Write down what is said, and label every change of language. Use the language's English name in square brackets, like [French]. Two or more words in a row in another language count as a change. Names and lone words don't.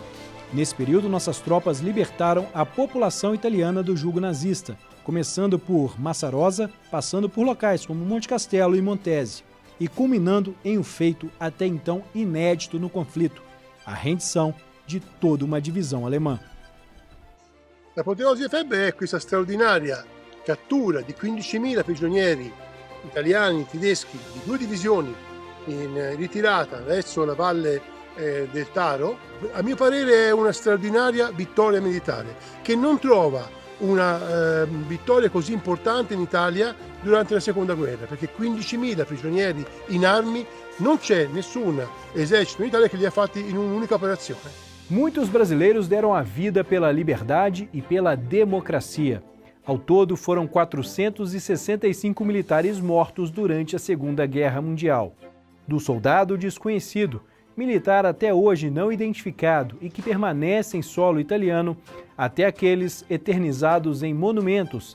[Portuguese] Nesse período, nossas tropas libertaram a população italiana do jugo nazista, começando por Massa Rosa, passando por locais como Monte Castelo e Montese, e culminando em um feito até então inédito no conflito, a rendição de toda uma divisão alemã. [Italian] L'apoteosi di FEB è questa straordinaria cattura di 15.000 prigionieri italiani e tedeschi di 2 divisioni in ritirata verso la valle del Taro. A mio parere è una straordinaria vittoria militare che non trova una vittoria così importante in Italia durante la Seconda Guerra, perché 15.000 prigionieri in armi non c'è nessun esercito in Italia che li ha fatti in un'unica operazione. [Portuguese] Muitos brasileiros deram a vida pela liberdade e pela democracia. Ao todo, foram 465 militares mortos durante a Segunda Guerra Mundial. Do soldado desconhecido, militar até hoje não identificado e que permanece em solo italiano, até aqueles eternizados em monumentos.